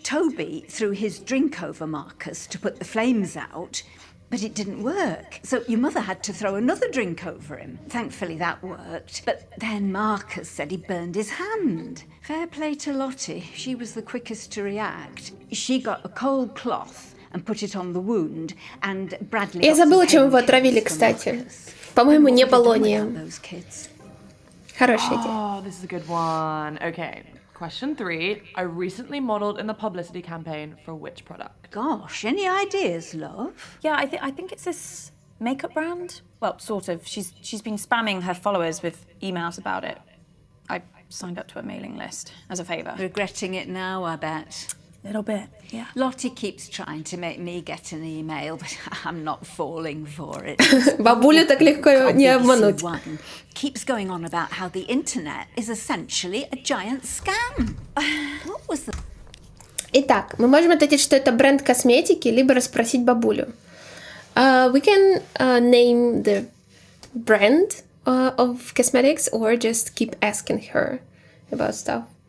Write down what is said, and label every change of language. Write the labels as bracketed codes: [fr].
[en] Toby threw his drink over Marcus to put the flames out, but it didn't work. So your mother had to throw another drink over him. Thankfully that worked. But then Marcus said he burned his hand. Fair play to Lottie. She was the quickest to react. She got a cold cloth and put it on the wound, and Bradley... [ru] Я забыла, чем его отравили, кстати. По-моему, не полонием. Хорошая идея. [en] Oh, this is a good one. Okay, question 3. I recently modeled in the publicity campaign for which product? Gosh, any ideas, love? Yeah, I think it's this makeup brand. Well, sort of. She's been spamming her followers with emails about it. I signed up to a mailing list as a favour. Regretting it now, I bet. A little bit, yeah. Lottie keeps trying to make me get an email, but I'm not falling for it. [ru] Бабулю так легко не обмануть. [en] Keeps going on about how the internet is essentially a giant scam. What was the... [ru] Итак, мы можем ответить, что это бренд косметики, либо расспросить бабулю. [en] We can name the brand of cosmetics or just keep asking her about stuff.